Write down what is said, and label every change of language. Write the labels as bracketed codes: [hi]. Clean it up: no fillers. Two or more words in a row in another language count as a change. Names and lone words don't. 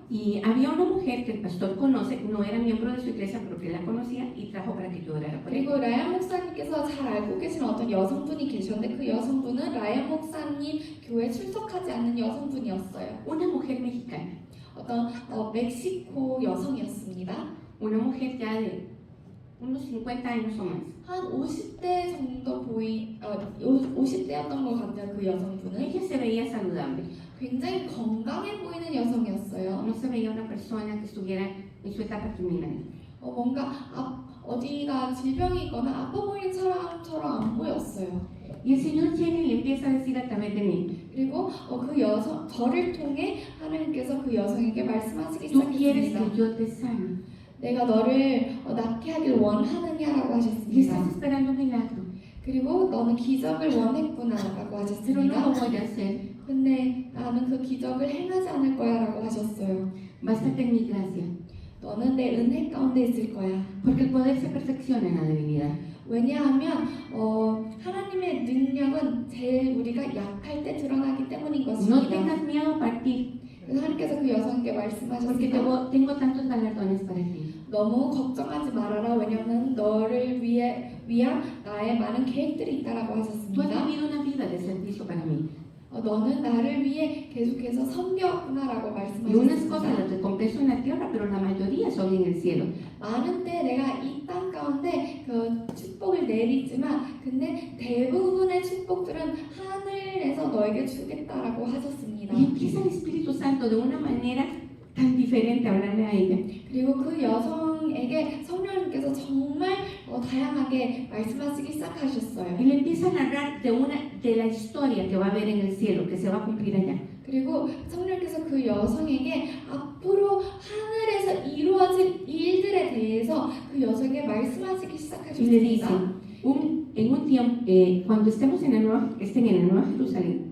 [es] Y había una mujer que el pastor conoce, no era miembro de su iglesia, pero que la conocía y trajo para que yo orara por ella. [ko] 그리고 라얀 목사님께서 잘 알고 계시는 어떤 여성분이 계셨는데 그 여성분은 라얀 목사님 교회에 출석하지 않는 여성분이었어요. [es] Una mujer mexicana, [ko] 어떤 멕시코 여성이었습니다. [es] una mujer ya de unos 50 años o más. [ko] 한 50대 정도 50대였던 것 같아요. 그 여성분은 [es] Ella se veía saludable, [ko] 굉장히 건강해 보이는 여성이었어요. [es] no se veía una persona que estuviera en su etapa terminal. [ko] 뭔가 어디가 질병이 있거나 아파 보이는 사람처럼 안 보였어요. [es] Y el Señor llega y le empieza a decir a través de mí, [ko] 그리고 그 여성 저를 통해 하나님께서 그 여성에게 말씀하시기 [es] tú quieres [ko] 시작했습니다. [es] que yo te sane [ko] 내가 너를 낫게 하길 원하느냐라고 [es] y [ko] 하셨습니다. [es] estás esperando un milagro, [ko] 그리고 너는 기적을 원했구나라고 [es] pero no [ko] 하셨습니다. [es] lo voy a hacer, [ko] 근데 나는 그 기적을 행하지 않을 거야라고 하셨어요. [es] bástate en mi gracia, [ko] 너는 내 은혜 가운데 있을 거야. [es] porque el poder se perfecciona en la debilidad. [ko] 왜냐하면 하나님의 능력은 제일 우리가 약할 때 드러나기 때문인 [es] No [ko] 것입니다. [es] tengas miedo a partir, [ko] 그래서 하나님께서 그 여성에게 [es] porque [ko] 말씀하셨습니다. [es] tengo tantos galardones para ti. [ko] 너무 걱정하지 말아라. 왜냐하면 너를 위한 나의 많은 계획들이 있다라고 [es] Tú has [ko] 하셨습니다. [es] vivido una vida de servicio para mí. [ko] 너는 나를 위해 계속해서 섬겼구나라고 [es] Y unas cosas [ko] 말씀하셨습니다. [es] las recompenso en la tierra, pero la mayoría son en el cielo. [ko] 많은 때 내가 이 땅 가운데 그 축복을 내리지만 근데 대부분의 축복들은 하늘에서 너에게 주겠다라고 하셨습니다. [es] Y empieza el Espíritu Santo de una manera tan diferente a hablarle a ella. [ko] 그리고 그 여성에게 성령님께서 정말 다양하게 말씀하시기 시작하셨어요. [es] Y le empieza a narrar de la historia que va a haber en el cielo, que se va a cumplir allá. [ko] 그리고 성령께서 그 여성에게 앞으로 하늘에서 이루어질 일들에 대해서 그 여성에게 말씀하시기 [es] Y le dice, [ko] 시작하셨습니다. [es] en un tiempo, cuando estemos estén en la Nueva Jerusalén,